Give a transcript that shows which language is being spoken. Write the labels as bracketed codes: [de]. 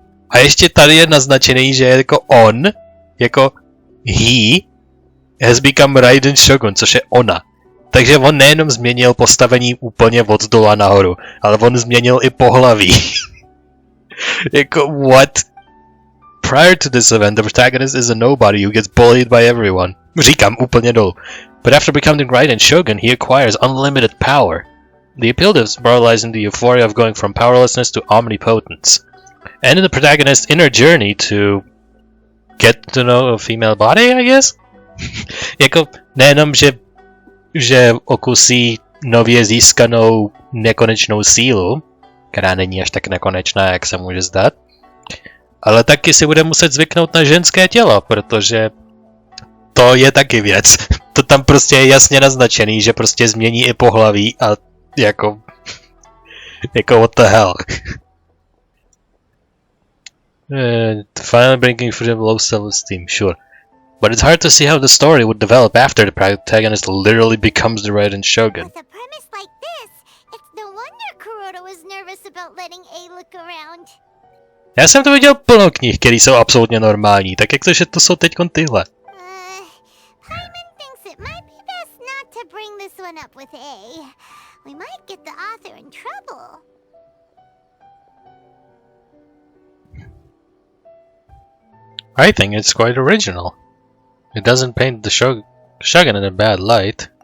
[cs] A ještě tady je naznačený, že je jako on, jako [en] he, has become Raiden Shogun, [cs] což je ona. Takže on nejenom změnil postavení úplně od dola nahoru, ale on změnil i pohlaví. Jako [en] what? Prior to this event, the protagonist is a nobody who gets bullied by everyone. [cs] Říkám úplně dolů. [en] But after becoming Raiden Shogun, he acquires unlimited power. The appeal lies in the euphoria of going from powerlessness to omnipotence. And in the protagonist's inner journey to get to know a female body, I guess? [cs] Jako nejenom, že okusí nově získanou nekonečnou sílu, která není až tak nekonečná, jak se může zdát, ale taky si bude muset zvyknout na ženské tělo, protože to je taky věc. To tam prostě je jasně naznačený, že prostě změní i pohlaví a jako [en] what the hell. Finally bringing freedom low self-esteem, sure. But it's hard to see how the story would develop after the protagonist literally becomes the right Shogun. With a premise like this, it's no wonder Kuroda was nervous about letting A look around. [cs] Já jsem to viděl plno knih, které jsou absolutně normální, tak jak to, že to jsou teďkon tyhle? [en] Paimon thinks it might be best not to bring this one up with A. We might get the author in trouble. I think it's quite original. It doesn't paint the Shogun in a bad light.